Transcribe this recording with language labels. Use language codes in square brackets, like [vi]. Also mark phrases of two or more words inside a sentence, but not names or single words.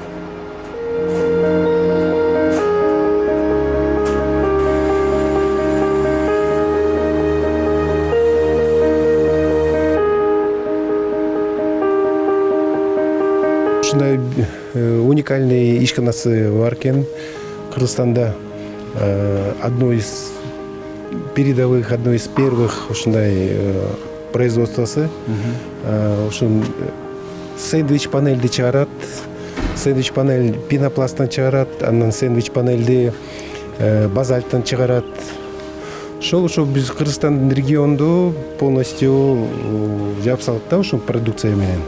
[ky] Ушундай уникальный ишканасы бар экен Кыргызстанда. [ru] Одно из передовых, одно из первых ушундай производствосы. [ky] Ушун сэндвич панельди чыгарат. Сэндвич панель пенопласттан чыгарат, анан сэндвич панельди базальттан чыгарат. Ошол биз Кыргызстандын регионду полностью жапсалат да ушул продукция менен.